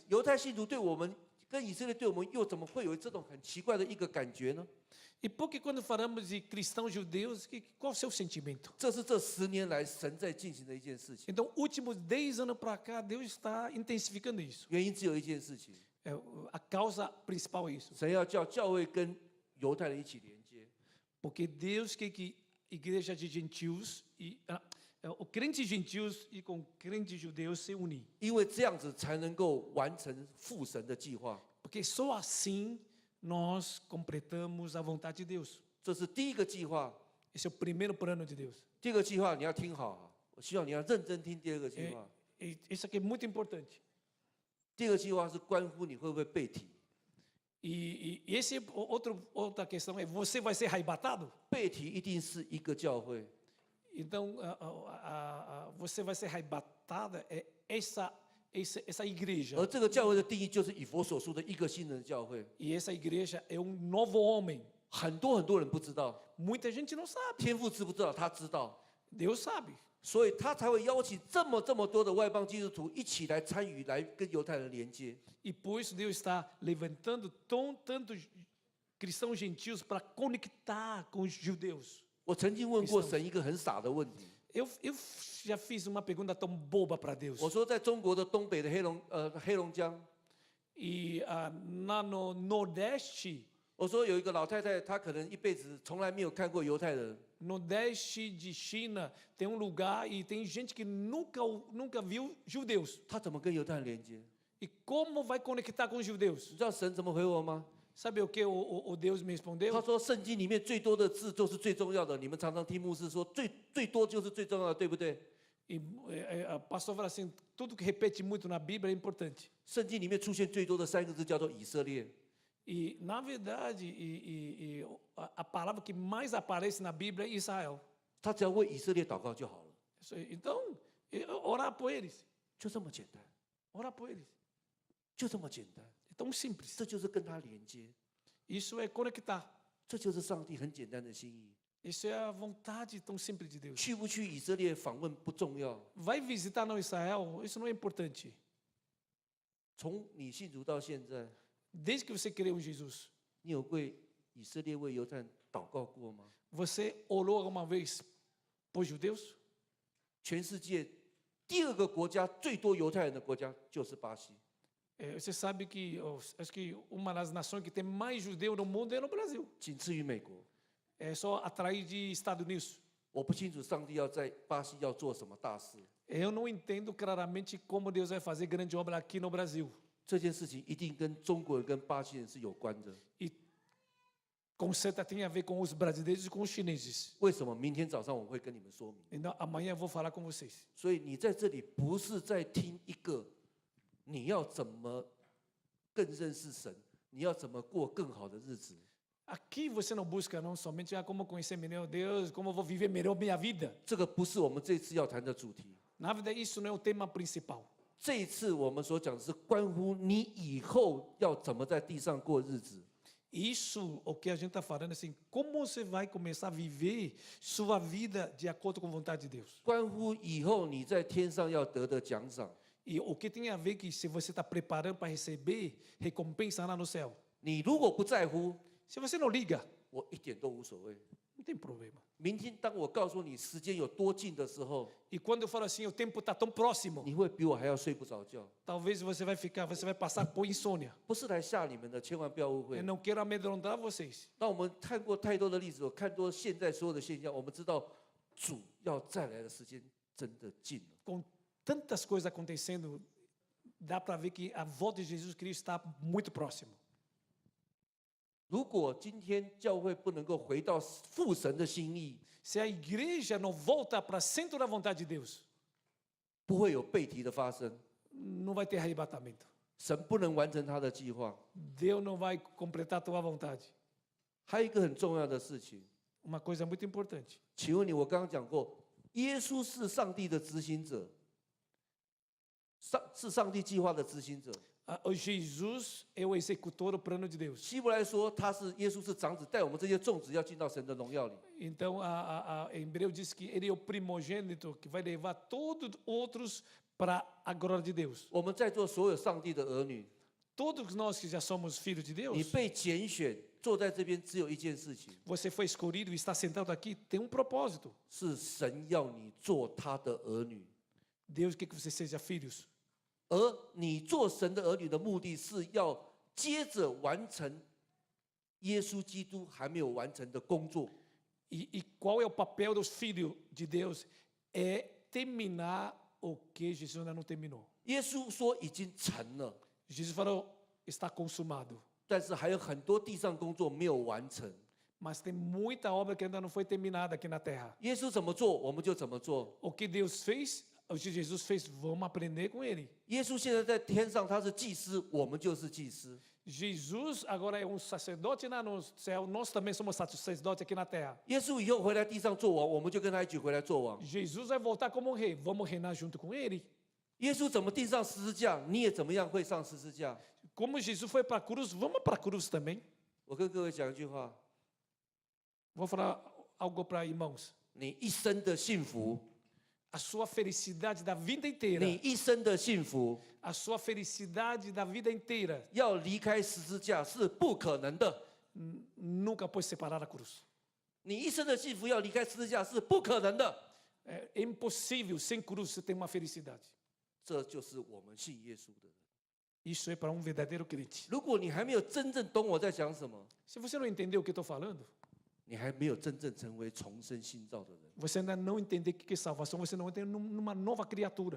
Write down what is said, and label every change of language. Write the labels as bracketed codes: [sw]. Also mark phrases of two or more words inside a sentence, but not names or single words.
[zh] 犹太信徒对我们跟以色列对我们又怎么会有这种很奇怪的一个感觉呢？ [pt] E porque quando falamos de cristãos judeus, qual é o seu sentimento? [zh] 这是这10年来神在进行的一件事情。 [pt] Então, últimos 10 anos para cá, Deus está intensificando isso. [zh] 原因只有一件事情， [pt] A causa principal é isso. [zh] 神要叫教会跟犹太人一起连接。 [pt] Porque Deus quer que igreja de gentios e o crente gentios e com crente judeus se unem. [zh] 因为这样子才能够完成父神的计划。 [pt] Porque só assim nós completamos a vontade de Deus. [zh] 这是第一个计划。 [pt] Esse é o primeiro plano de Deus. [zh] 第二个计划你要听好，我希望你要认真听第二个计划。 [pt] E isso aqui é muito importante. [zh] 第二个计划是关乎你会不会被提。 [pt] E esse outra questão é você vai ser arrebatado? [zh] 被提一定是一个教会， [pt] Então você vai ser arrebatada é essa igreja. [zh] 而这个教会的定义就是以佛所说的一个新人教会。 [pt] E essa igreja é novo homem. [zh] 很多人不知道， [pt] Muita gente não sabe. [zh] 天父知不知道？他知道， [pt] Deus sabe. [zh] 所以他才会邀请这么多的外邦基督徒一起来参与，来跟犹太人连接。 [pt] E por isso Deus está levantando tantos cristãos gentios para conectar com os judeus. [zh] 我曾经问过神一个很傻的问题， [pt] Eu já fiz uma pergunta tão boba para Deus. [zh] 我说在中国的东北的黑龙江， [pt] E no Nordeste, [zh] 我说有一个老太太，她可能一辈子从来没有看过犹太人， [pt] Nordeste de China, tem lugar e tem gente que nunca viu judeus. [zh] 她怎么跟犹太人连接？ [pt] E como vai conectar com os judeus? [zh] 你知道神怎么回我吗？ [pt] Sabe o que o Deus me [zh] 他 [pt] respondeu? [zh] 说圣经里面最多的字就是最重要的，你们常常听牧师说最多就是最重要的，对不对？ [pt] E o pastor fala assim, tudo que repete muito na Bíblia é importante. [zh] 圣经里面出现最多的3个字叫做以色列。 [pt] E, na verdade, a palavra que mais aparece na Bíblia é Israel. [zh] 他只要为以色列祷告就好了， [pt] Então, orar por eles. [zh] 就这么简单， [pt] Orar por eles. [zh] 就这么简单。 [pt] É tão simples. [zh] 这就是跟他连接， [pt] Isso é conectar. [zh] 这就是上帝很简单的心意。 [pt] Isso é a vontade tão simples de Deus. [zh] 去不去以色列访问不重要， [pt] Vai visitar no Israel, isso não é importante. [zh] 从你信主到现在， [pt] Desde que você creu em Jesus, [zh] 你有为以色列为犹太人祷告过吗？ [pt] você orou alguma vez por judeus? [zh] 全世界第2个国家最多犹太人的国家就是巴西， [pt] Você sabe que acho que uma das nações que tem mais judeu no mundo é no Brasil. [zh] 仅次于美国。 [pt] É só atrás de Estados Unidos. [zh] 我不清楚上帝要在巴西要做什么大事， [pt] Eu não entendo claramente como Deus vai fazer grande obra aqui no Brasil. [zh] 这件事情一定跟中国人跟巴西人是有关的。 [pt] E com certeza tem a ver com os brasileiros e com os chineses. [zh] 为什么？明天早上我会跟你们说明。 [pt] Então, amanhã eu vou falar com vocês. [zh] 所以你在这里不是在听一个你要怎么更认识神，你要怎么过更好的日子。 [pt] Aqui você não busca não somente como conhecer melhor Deus, como vou viver melhor minha vida. [zh] 这个不是我们这次要谈的主题。 [pt] Na verdade, isso não é o tema principal. [zh] 这一次我们所讲的是关乎你以后要怎么在地上过日子。 [pt] Isso, o que a gente está falando, assim, como você vai começar a viver sua vida de acordo com a vontade de Deus. [zh] 关乎以后你在天上要得的奖赏。 [pt] E o que tem a ver que se você está preparando para receber recompensa lá no céu. [zh] 你如果不在乎， [pt] Se você não liga, [zh] 我一点都无所谓。 [pt] não tem problema. [zh] 明天当我告诉你时间有多近的时候， [pt] E quando eu falo assim, o tempo está tão próximo, [zh] 你会比我还要睡不着觉。 [pt] talvez você vai passar por insônia. [zh] 不是来吓你们的，千万不要误 [pt] Eu [zh] 会。 [pt] não quero amedrontar vocês. [zh] 当我们看过太多的例子，我看多现在所有的现象，我们知道主要再来的时间真的近了。 [pt] Com tantas coisas acontecendo, dá para ver que a volta de Jesus Cristo está muito próximo. [zh] 如果今天教会不能够回到父神的心意， [pt] Se a igreja não volta para centro da vontade de Deus, [zh] 不会有背提的发生， [pt] não vai ter arrebatamento. [zh] 神不能完成他的计划。 [pt] Deus não vai completar a tua vontade. [zh] 还有一个很重要的事情， [pt] Uma coisa muito importante. [zh] 请问你，我刚刚讲过，耶稣是上帝的执行者， 是上帝计划的执行者。 [pt] O Jesus é o executor do plano de Deus. [zh] 希伯来说，耶稣是长子，带我们这些众子要进到神的荣耀里。 [pt] Então, em hebreu diz que ele é o primogênito que vai levar todos outros para a glória de Deus. [zh] 我们在座所有上帝的儿女， [pt] Todos nós que já somos filhos de [zh] 你 [pt] Deus, [zh] 被拣选坐在这边，只有一件事情， [pt] você foi escolhido e está sentado aqui, tem um propósito. [zh] 是神要你做他的儿女。 [pt] Deus quer que você seja filhos. [zh] 而你做神的儿女的目的是要接着完成耶稣基督还没有完成的工作。 [pt] E qual é o papel dos filhos de Deus? É terminar o que Jesus ainda não terminou. [zh] 耶稣说已经成了， [pt] Jesus falou, está consumado. [zh] 但是还有很多地上工作没有完成。 [pt] Mas tem muita obra que ainda não foi terminada aqui na terra. [zh] 耶稣怎么做，我们就怎么做。 [pt] O que Deus fez, o que Jesus fez, vamos aprender com ele. [zh] 耶稣现在在天上，他是祭司，我们就是祭司。 [pt] Jesus agora é um sacerdote lá no céu, nós também somos sacerdotes aqui na terra. [zh] 耶稣以后回来地上做王，我们就跟他一起回来做王。 [pt] Jesus vai voltar como rei, vamos reinar junto com ele. [zh] 耶稣怎么钉上十字架，你也怎么样会上十字架。 [pt] Como Jesus foi para a cruz, vamos para a cruz também. [zh] 我跟各位讲一句话： [pt] Vou falar algo para irmãos. [zh] 你一生的幸福， [pt] A sua felicidade da vida inteira, [zh] 你一生的幸福， [pt] a sua felicidade da vida inteira [zh] 要离开十字架是不可能的。 [pt] nunca pode separar a cruz. [zh] 你一生的幸福要离开十字架是不可能的。 [pt] É impossível sem cruz você ter uma felicidade. [zh] 这就是我们信耶稣的人。 [pt] Isso é para um verdadeiro crente. [zh] 如果你还没有真正懂我在讲什么， [pt] Se você não entendeu o que eu estou falando, [zh] 你还没有真正成为重生新造的人。 [pt] você ainda não entendeu o que é salvação, você não entra numa nova criatura.